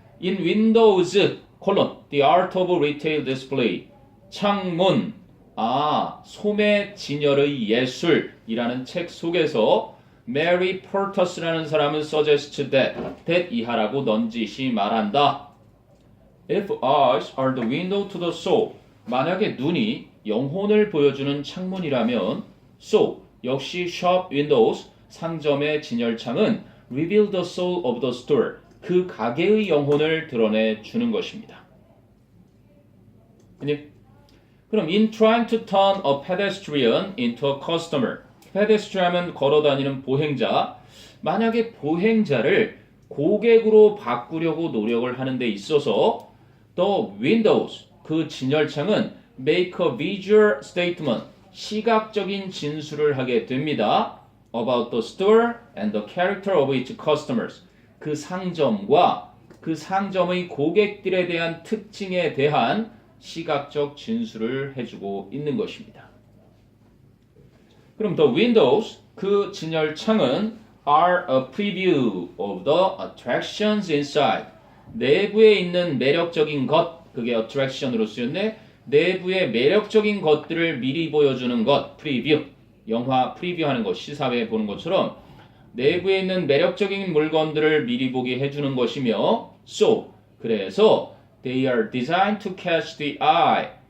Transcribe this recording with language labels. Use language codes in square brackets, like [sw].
[en] In Windows, the art of retail display. [ko] 창문, 소매 진열의 예술이라는 책 속에서 Mary Portas라는 사람은 [en] suggest that [ko] 이하라고 넌지시 말한다. [en] If eyes are the window to the soul. [ko] 만약에 눈이 영혼을 보여주는 창문이라면 [en] so [ko] 역시 [en] shop windows [ko] 상점의 진열창은 [en] reveal the soul of the store. [ko] 그 가게의 영혼을 드러내 주는 것입니다. 그럼 [en] in trying to turn a pedestrian into a customer. [ko] pedestrian은 걸어다니는 보행자. 만약에 보행자를 고객으로 바꾸려고 노력을 하는 데 있어서 [en] the windows, [ko] 그 진열창은 [en] make a visual statement, [ko] 시각적인 진술을 하게 됩니다. [en] about the store and the character of its customers. [ko] 그 상점과 그 상점의 고객들에 대한 특징에 대한 시각적 진술을 해주고 있는 것입니다. 그럼 [en] the windows, [ko] 그 진열창은 [en] are a preview of the attractions inside. [ko] 내부에 있는 매력적인 것, 그게 attraction으로 쓰였네. 내부의 매력적인 것들을 미리 보여주는 것, preview. 영화 프리뷰하는 것, 시사회 보는 것처럼 내부에 있는 매력적인 물건들을 미리 보게 해주는 것이며 [en] so, [ko] 그래서 [en] they are designed to catch the eye.